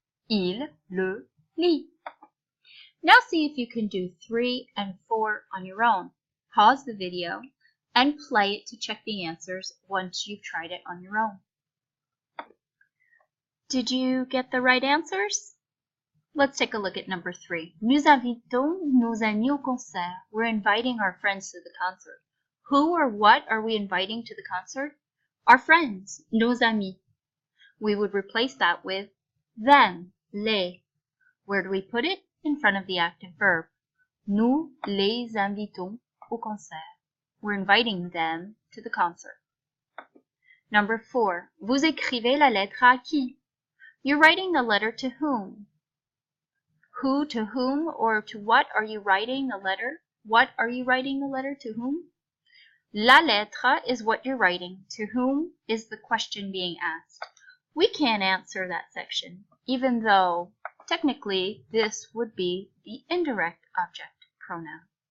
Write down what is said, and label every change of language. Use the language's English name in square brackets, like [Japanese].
[French] Il le lit. [English] Now see if you can do 3 and 4 on your own. Pause the video and play it to check the answers once you've tried it on your own. Did you get the right answers? Let's take a look at number 3. [French] Nous invitons nos amis au concert. [English] We're inviting our friends to the concert. Who or what are we inviting to the concert? Our friends, [French] nos amis. [English] We would replace that with them, les. Where do we put it? In front of the active verb. [French] Nous les invitons au concert. [English] We're inviting them to the concert. Number 4. [French] Vous écrivez la lettre à qui? [English] You're writing the letter to whom? Who to whom or to what are you writing the letter? What are you writing the letter to whom? La lettre is what you're writing. To whom is the question being asked. We can't answer that section, even though technically this would be the indirect object pronoun.